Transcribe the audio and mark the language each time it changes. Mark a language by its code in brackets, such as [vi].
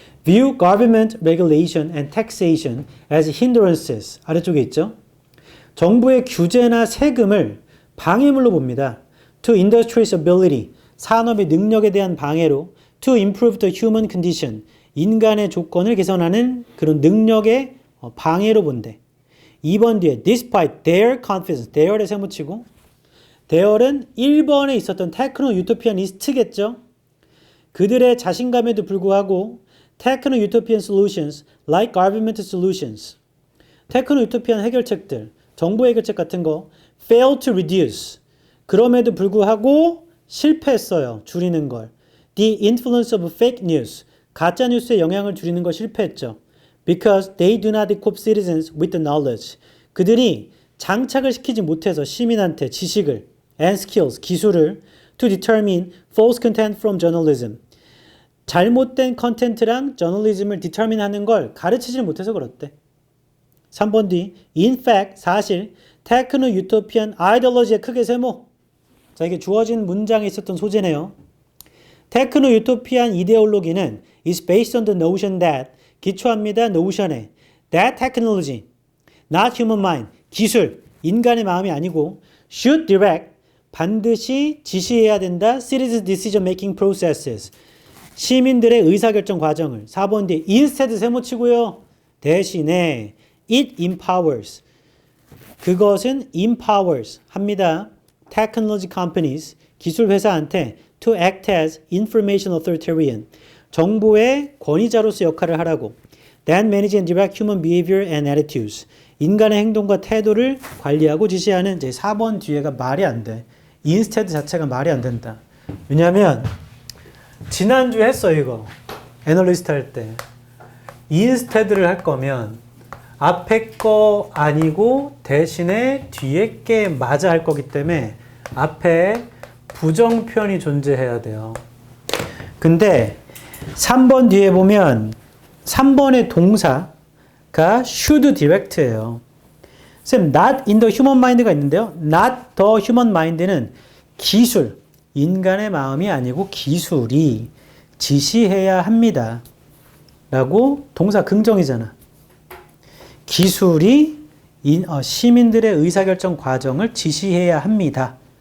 [en] View government regulation and taxation as hindrances. [ko] 아래쪽에 있죠. 정부의 규제나 세금을 방해물로 봅니다. [en] To industry's ability. [ko] 산업의 능력에 대한 방해로. [en] To improve the human condition. [ko] 인간의 조건을 개선하는 그런 능력의 방해로 본대. 2번 뒤에 [en] despite their confidence. [ko] their에 세모치고 their은 1번에 있었던 테크노 유토피아니스트겠죠. 그들의 자신감에도 불구하고 테크노 유토피안 [en] solutions like government solutions. [ko] 테크노 유토피안 해결책들, 정부 해결책 같은 거 [en] fail to reduce. [ko] 그럼에도 불구하고 실패했어요. 줄이는 걸. [en] The influence of fake news. [ko] 가짜 뉴스의 영향을 줄이는 걸 실패했죠. [en] Because they do not equip citizens with the knowledge. [ko] 그들이 장착을 시키지 못해서 시민한테 지식을 [en] and skills, [ko] 기술을 [en] to determine false content from journalism. [ko] 잘못된 컨텐츠랑 저널리즘을 determine 하는 걸 가르치지 못해서 그렇대. 3번 뒤 [en] in fact, [ko] 사실 테크노 유토피안 아이디올로지의 크게 세모. 자, 이게 주어진 문장에 있었던 소재네요. [en] 테크노 유토피안 이데올로기는 is based on the notion that [ko] 기초합니다. notion에 [en] that technology, not human mind, [ko] 기술, 인간의 마음이 아니고 [en] should direct, [ko] 반드시 지시해야 된다. [en] citizens decision making processes, [ko] 시민들의 의사결정 과정을. 4번 뒤에 instead 세모치고요. 대신에 [en] it empowers, [ko] 그것은 empowers 합니다. [en] technology companies, [ko] 기술 회사한테 [en] to act as information authoritarian, [ko] 정부의 권위자로서 역할을 하라고. [en] That manage and direct human behavior and attitudes, [ko] 인간의 행동과 태도를 관리하고 지시하는. 이제 4번 뒤에가 말이 안 돼. instead 자체가 말이 안 된다. 왜냐하면 지난주에 했어 이거. 애널리스트 할 때. 인스테드를 할 거면 앞에 거 아니고 대신에 뒤에 게 맞아 할 거기 때문에 앞에 부정표현이 존재해야 돼요. 근데 3번 뒤에 보면 3번의 동사가 should direct예요. 쌤, [en] not in the human mind [ko] 가 있는데요. [en] not the human mind [ko] 는 기술, 인간의 마음이 아니고 기술이 지시해야 합니다. 라고 동사 긍정이잖아. 기술이 시민들의 의사결정 과정을 지시해야 합니다.